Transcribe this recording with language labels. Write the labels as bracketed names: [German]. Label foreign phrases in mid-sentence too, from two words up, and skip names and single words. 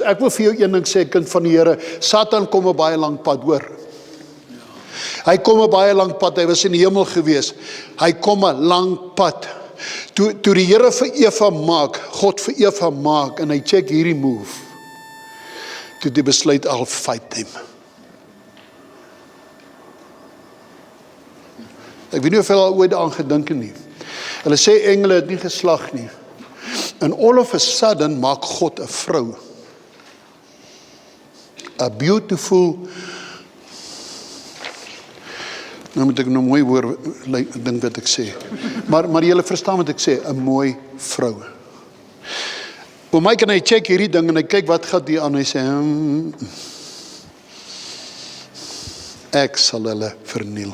[Afrikaans] Ek wil vir jou een ding sê, kind van die Here, Satan kom 'n baie lank pad, hoor. Hy kom 'n baie lang pad, hy was in die hemel gewees. Hy kom 'n lang pad. Toe die Here vir Eva maak, God vir Eva maak, en hy check hierdie move, toe die besluit, [English] I'll fight them. [Afrikaans] Ek weet nie of hulle al ooit daaraan gedink het nie. Hulle sê engele het nie geslag nie. En [English] all of a sudden [Afrikaans] maak God 'n vrou. [English] A beautiful, [Afrikaans] nou moet ek nou mooi hoor ding wat ek sê. Maar julle verstaan wat ek sê, 'n mooi vrou. Voor my kan hy check hierdie ding en hy kyk wat gaan die aan, hy sê, ek sal hulle verniel.